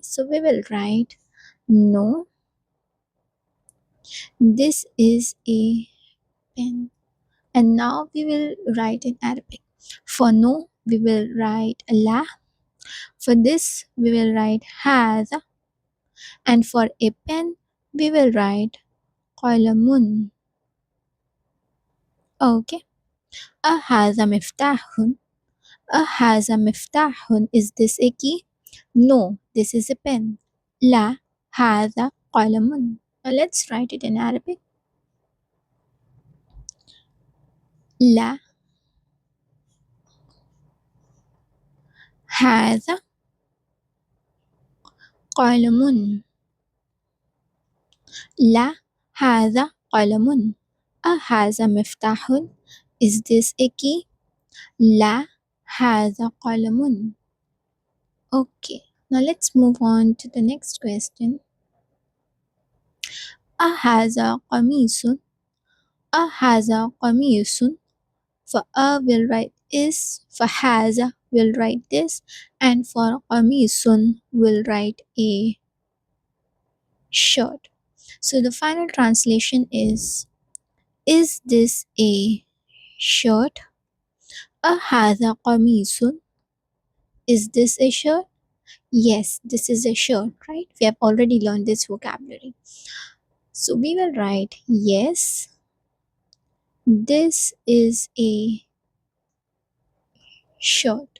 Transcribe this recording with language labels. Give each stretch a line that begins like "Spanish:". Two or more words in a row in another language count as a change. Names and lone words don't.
English: So we will write no, this is a pen. And now we will write in Arabic. For no, we will write la. For this, we will write has. And for a pen, we will write qalamun.
Arabic: Okay. أهذا مفتاح. أهذا مفتاح.
English: Is this a key? No, this is a pen.
Arabic: لا هذا قلم.
English: Now let's write it in Arabic.
Arabic: لا هذا قلم. لا هذا قلم. أهذا مفتاح.
English: Is this a key?
Arabic: لا هذا قلم.
English: Okay, now let's move on to the next question.
Arabic: أهذا قميص. أهذا قميص.
English: For a we'll write is, for haza we'll write this, And for qamisun, we'll write a shirt. So the final translation is this a shirt?
Arabic: هذا قميص?
English: Is this a shirt? Yes, this is a shirt, right? We have already learned this vocabulary. So we will write yes, this is a shirt.